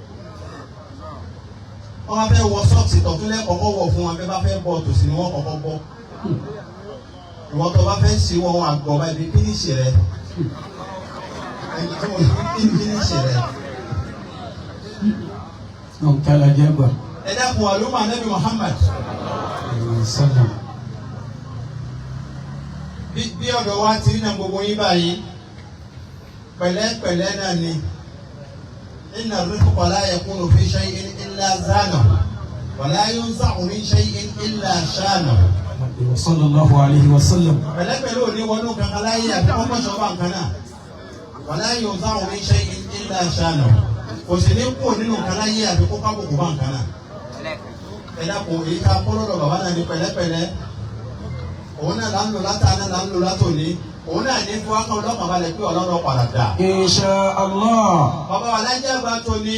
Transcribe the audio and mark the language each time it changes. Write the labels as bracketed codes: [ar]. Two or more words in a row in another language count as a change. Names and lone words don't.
[yo] wọ́n bá fẹ́ wọ sọ́ọ̀sì tọ̀tún lẹ́kọ̀ọ́kọ́ wọ̀ fún wọn bẹ́ẹ̀ bá fẹ́ bọ́ tòsí ni wọ́n kọ́kọ́ bọ́ ìwọ́n tó bá fẹ́ ṣe wọn àgbọ̀ bá ibi fínísì rẹ ẹni tó wọ́n fínísì rẹ. Nkala jaba. Ẹ dákun àlùmọ́ Ànábì Muhammad. Bí ọ̀dọ̀ wa ti rí náà gbogbo yín báyìí pẹ̀lẹ́pẹ̀lẹ́ náà ni [ar] إن الرفق لا يكون في شيء إلا زانه ولا ينزع من شيء إلا شانه. صلى الله عليه وسلم. [yo] Pẹ̀lẹ́pẹ̀lẹ́ ò ní wọnú kankan láyé àti kọ́kọ́ sọ́kọ́ nǹkan náà [ar] ولا ينزع من شيء إلا شانه. [yo] Kò sì ní kú nínú nǹkan láyé àti kó kábùkù bá nǹkan náà. Ẹ dákun èyí ká kọ́ lọ́dọ̀ bàbá náà ní pẹ̀lẹ́pẹ̀lẹ́ òun náà là ń lò látàná là ń lò látòní òun náà ní fún akọ ọlọ́pàá balẹ̀ pé ọlọ́run padà dà. [ar] إن شاء الله. [yo] Bàbá wa lájẹ́ àgbà tòní.